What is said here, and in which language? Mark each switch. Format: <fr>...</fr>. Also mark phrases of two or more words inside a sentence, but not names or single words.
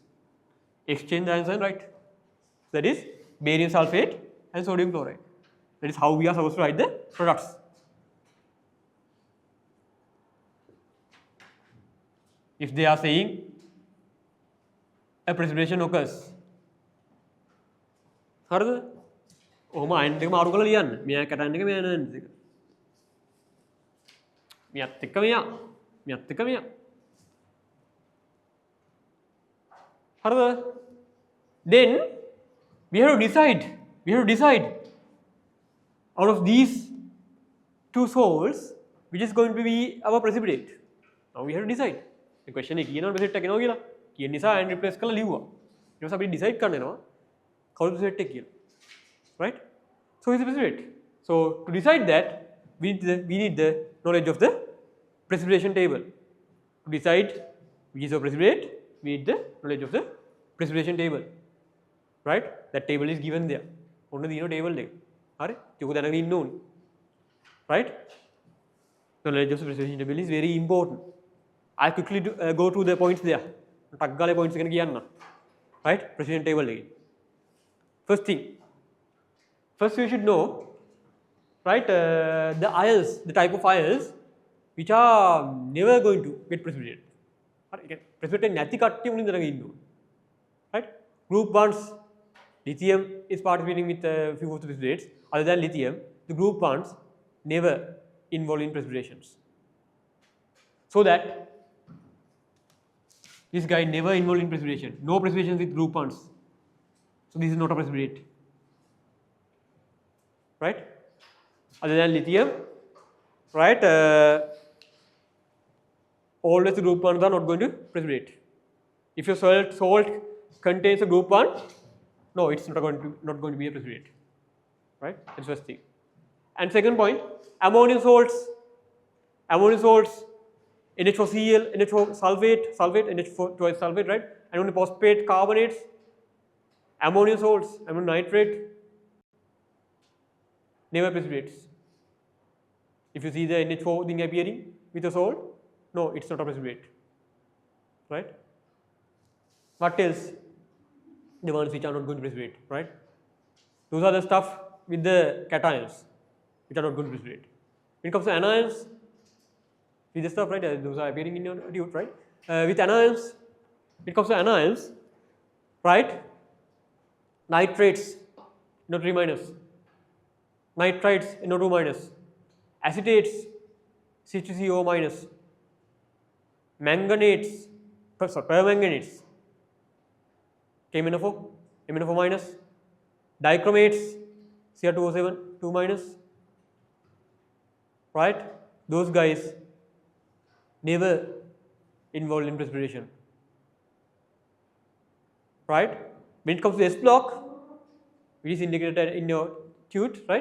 <en>Exchange the ions and write. That is barium sulfate and sodium chloride. That is how we are supposed to write the products. If they are saying a precipitation occurs,</en> <si>හරිද? ඔහොම අයන් දෙක මාරු කරලා ලියන්න. මෙයා කැටන් එක මෙයා නෑන් එක. මෙයාත් එක්ක මෙයා. හරිද?</si> <en>Then we have to decide out of these two salts which is going to be our precipitate. Now we have to decide. The question is</en> <si>කියනවා precipitate එක එනවා කියලා. කියන නිසා</si> <en>ion replace</en> <si>කරලා ලිව්වා. ඊට පස්සේ අපි decide කරන්න වෙනවා කවුද precipitate එක කියලා.</si> <en>Right? So it's a precipitate. So to decide that we need the knowledge of the precipitation table. To decide which is a precipitate, we need the knowledge of the precipitation table. Right? That table is given there.</en> <si>ඔන්න දිනන table එක. හරි? ඒක දැනගෙන ඉන්න ඕනේ.</si> <en>Right? The knowledge of the precipitation table is very important. I quickly go through the points there.</en> <si>ටක් ගාලා points එක කියන්න.</si> <en>Right? Precipitation table</en> <si>එකේ.</si> <en>First thing. First you should know, right, the ions, the type of ions which are never going to get precipitated.</en> <si>හරි? precipitate නැති කට්ටිය මුලින් දැනගෙන ඉන්න ඕනේ.</si> <en>Right? Group bonds, lithium is participating with a few of the precipitates. Other than lithium, the group bonds never involved in precipitations. So that this guy never involved in precipitation. No precipitation with group bonds. So this is not a precipitate. Right? Other than lithium, right? Always the group bonds are not going to precipitate. If your salt contains a group bond, no, it's not going to be a precipitate. Right? That's first thing. And second point, ammonium salts, NH4Cl, NH4 sulfate, NH4 sulfate, right? Ammonium phosphate, carbonates, ammonium salts, ammonium nitrate, never precipitates. If you see the NH4 thing appearing with a salt, no, it's not a precipitate. Right? What else? The ones which are not going to precipitate, right? Those are the stuff with the cations, which are not going to precipitate. When it comes to anions, with the stuff, right? Those are appearing in your tube, right? With anions, when it comes to anions, right? Nitrates, NO3 minus. Nitrites, NO2 minus. Acetates, C2CO minus. Manganetes, permanganates, KMNO4, MNO4 minus. Dichromates, Cr2O7, 2 minus. Right? Those guys never involved in precipitation. Right? When it comes to S block, which is indicated in your tute, right?</en>